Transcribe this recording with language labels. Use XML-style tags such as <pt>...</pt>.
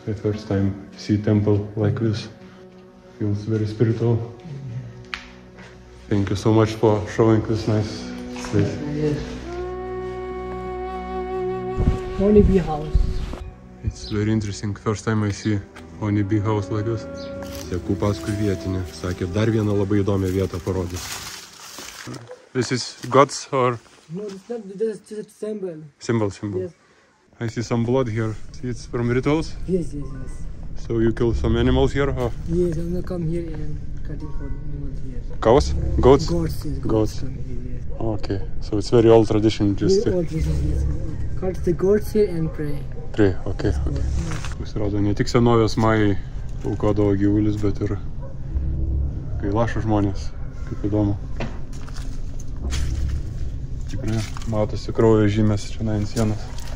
<en>The first time see temple like this. Feels very spiritual. Thank you so much for showing this nice place. Yes. Honeybee house. It's very interesting. First time I see honeybee house like this.</en> <lt>Seku paskui vietinį. Sakė, dar vieną labai įdomią vietą parodys.</lt> <en>This is gods or? No, it's not just a symbol. Symbol. Yes. I see some blood here. See, it's from rituals? Yes. So you kill some animals here? Or? Yes, I'm gonna come here and cutting for animals here. Cows? Goats? Goats, yes. Goats. Come here, yes. Okay, so it's very old tradition just Very old tradition, yes. Cut the goats here and pray. Pray, okay.</en> <lt>Pasirodo, ne tik senovės majai aukodavo gyvulius, bet ir Kailašo žmonės. Kaip įdomu. Tikrai matosi kraujo žymės čia ant sienos.</lt>